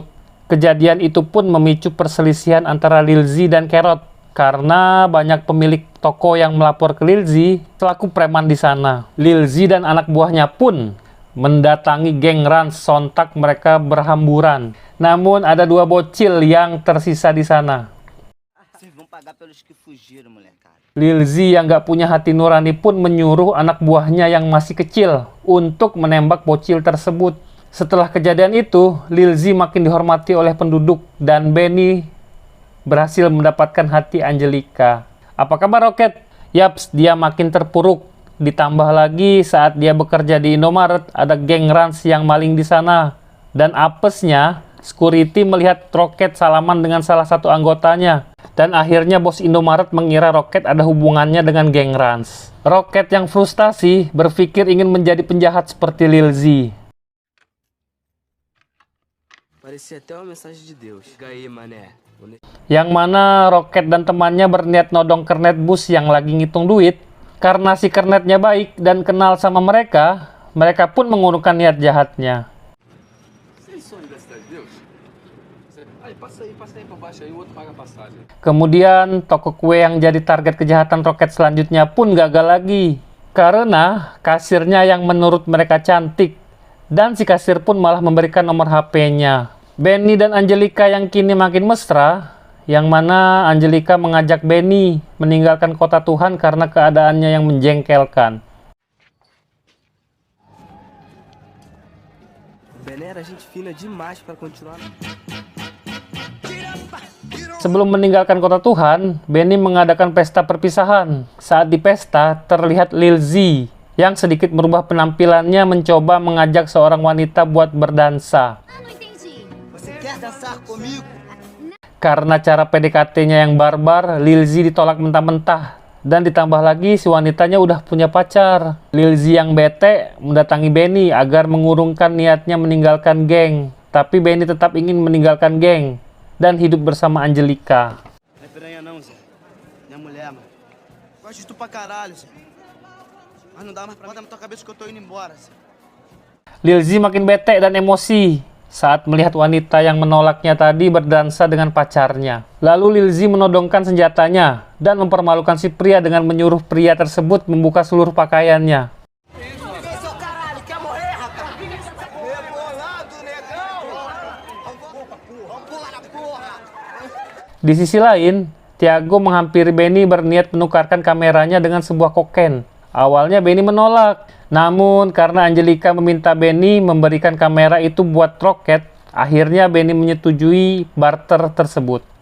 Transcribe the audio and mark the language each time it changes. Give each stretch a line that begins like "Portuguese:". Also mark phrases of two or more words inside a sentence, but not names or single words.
Indonesian: Kejadian itu pun memicu perselisihan antara Lil Z dan Carrot, karena banyak pemilik toko yang melapor ke Lil Z selaku preman di sana. Lil Z dan anak buahnya pun mendatangi geng Rans, sontak mereka berhamburan. Namun ada dua bocil yang tersisa di sana.
Portuguese: Vocês vão pagar pelos que fugiram, molecada.
Indonesian: Lil Z yang gak punya hati nurani pun menyuruh anak buahnya yang masih kecil untuk menembak bocil tersebut. Setelah kejadian itu, Lil Z makin dihormati oleh penduduk dan Benny berhasil mendapatkan hati Angelica. Apa kabar Rocket? Yaps, dia makin terpuruk. Ditambah lagi saat dia bekerja di Indomaret, ada geng Rans yang maling di sana. Dan apesnya, security melihat Rocket salaman dengan salah satu anggotanya. Dan akhirnya bos Indomaret mengira Rocket ada hubungannya dengan geng Rans. Rocket yang frustasi berpikir ingin menjadi penjahat seperti Lil Z.
Portuguese: Parecia até uma mensagem de Deus. Ganhei, mané.
Indonesian: Yang mana Rocket dan temannya berniat nodong kernet bus yang lagi ngitung duit. Karena si kernetnya baik dan kenal sama mereka, mereka pun mengurungkan niat jahatnya.
Portuguese: passa aí pra baixo aí, o outro paga a passagem.
Indonesian: Kemudian toko kue yang jadi target kejahatan Rocket selanjutnya pun gagal lagi. Karena kasirnya yang menurut mereka cantik. Dan si kasir pun malah memberikan nomor HP-nya. Benny dan Angelica yang kini makin mesra. Yang mana Angelica mengajak Benny meninggalkan kota Tuhan karena keadaannya yang menjengkelkan.
Portuguese: Bené era gente fina demais para continuar.
Indonesian: Sebelum meninggalkan kota Tuhan, Benny mengadakan pesta perpisahan. Saat di pesta, terlihat Lil Z yang sedikit merubah penampilannya mencoba mengajak seorang wanita buat berdansa.
Portuguese: Você quer dançar comigo?
Indonesian: Karena cara PDKT-nya yang barbar, Lil Z ditolak mentah-mentah. Dan ditambah lagi si wanitanya udah punya pacar. Lil Z yang bete mendatangi Benny agar mengurungkan niatnya meninggalkan geng. Tapi Benny tetap ingin meninggalkan geng dan hidup bersama Angelica.
Portuguese: Não é piranha não, Zé. Minha mulher, mano. Gosto de tu pra caralho, Zé. Mas não dá mais pra botar na tua cabeça que eu tô indo embora, Zé.
Indonesian: Lil Z makin bete dan emosi saat melihat wanita yang menolaknya tadi berdansa dengan pacarnya. Lalu Lil Z menodongkan senjatanya dan mempermalukan si pria dengan menyuruh pria tersebut membuka seluruh pakaiannya.
Portuguese: Seu caralho, quer morrer, rapaz? Rebolado, negão! Vamos pular na porra!
Indonesian: Di sisi lain, Thiago menghampiri Benny berniat menukarkan kameranya dengan sebuah koken. Awalnya Benny menolak, namun karena Angelica meminta Benny memberikan kamera itu buat Rocket, akhirnya Benny menyetujui barter tersebut.